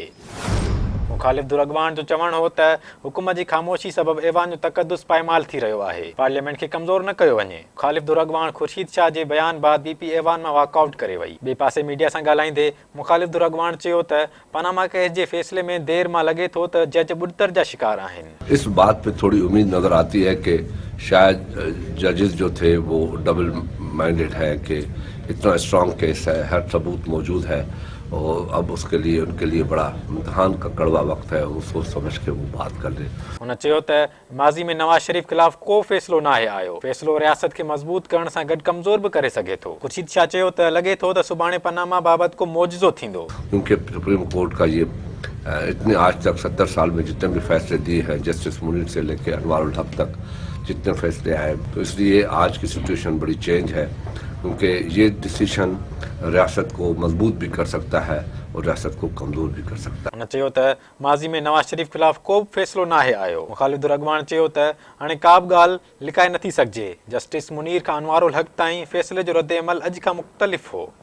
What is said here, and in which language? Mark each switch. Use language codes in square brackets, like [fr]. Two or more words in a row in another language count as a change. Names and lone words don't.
[sd] मुख़ालिफ़ दुरगवान जो चवणु हो त हुकूमत जी ख़ामोशी सबबि ऐवान जो तक़दुस पायमाल थी रहियो आहे, पार्लियामेंट खे कमज़ोर न कयो वञे। मुख़ालिफ़ दुरगवान ख़ुर्शीद शाह जे बयान बाद बीपी ऐवान मां वॉकआउट करे वई। ॿिए पासे मीडिया सां ॻाल्हाईंदे मुख़ालिफ़ दुरगवान चयो त पनामा केस जे फ़ैसिले में देर मां लॻे थो त जज ॿुड़तर जा शिकार आहिनि। [ur] اس بات پے تھوڑی امید نظر آتی ہے کہ شاید ججز جو تھے وہ [en] double minded [ur] ہے کہ اتنا [en] strong case [ur] ہے، ہر ثبوت موجود ہے اور اب اس کے لیے ان کے لیے بڑا امتحان کا کڑوا وقت ہے، وہ سوچ سمجھ کے وہ بات کر رہے. [sd] हुन चयो त माज़ी में नवाज़ शरीफ़ ख़िलाफ़ को फ़ैसिलो नाहे आयो। फ़ैसिलो रियासत खे मज़बूत करण सां गॾु कमज़ोर बि करे सघे थो। ख़ुर्शीद शाह चयो त लॻे थो त सुभाणे पनामा बाबति को मौजिज़ो थींदो। [ur] کیونکہ سپریم کورٹ کا یہ اتنے آج تک 70 سال میں جتنے بھی فیصلے دیے ہیں، جسٹس منیر سے لے کر انوار الحق تک جتنے فیصلے آئے، تو اس لیے آج کی سچویشن بڑی چینج ہے، کیونکہ یہ ڈیسیژن ریاست کو مضبوط بھی کر سکتا ہے اور ریاست کو کمزور بھی کر سکتا ہے. [sd] हुन चयो त माज़ी में नवाज़ शरीफ़ ख़िलाफ़ को बि फ़ैसिलो नाहे आयो। मुख़ालिफ़ दुरगवान चयो त हाणे का बि ॻाल्हि लिकाए नथी सघिजे। जस्टिस मुनीर खां अनवारुल हक ताईं फ़ैसिले जो रद्द अमल अॼु खां मुख़्तलिफ़ हो।